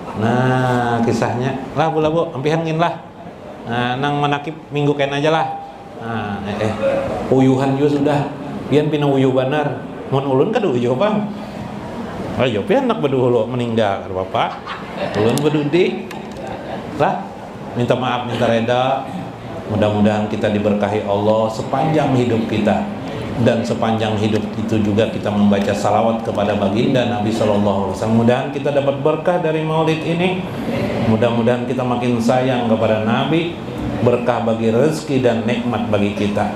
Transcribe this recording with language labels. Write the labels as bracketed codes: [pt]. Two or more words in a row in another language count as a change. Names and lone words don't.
[bjn] Nah, kisahnya lah bu, ampihangin lah. Nah, nang manakib minggu kain aja lah. Uyuhan juga sudah. Pian pina uyuh benar. Mun ulun kan uyuh bang. Ayo pian anak berdua meninggal bapak. Ulun berdudi. Lah, minta maaf, minta reda. [id] Mudah-mudahan kita diberkahi Allah sepanjang hidup kita, dan sepanjang hidup itu juga kita membaca salawat kepada baginda Nabi SAW. Mudah-mudahan kita dapat berkah dari maulid ini. Mudah-mudahan kita makin sayang kepada Nabi, berkah bagi rezeki dan nikmat bagi kita.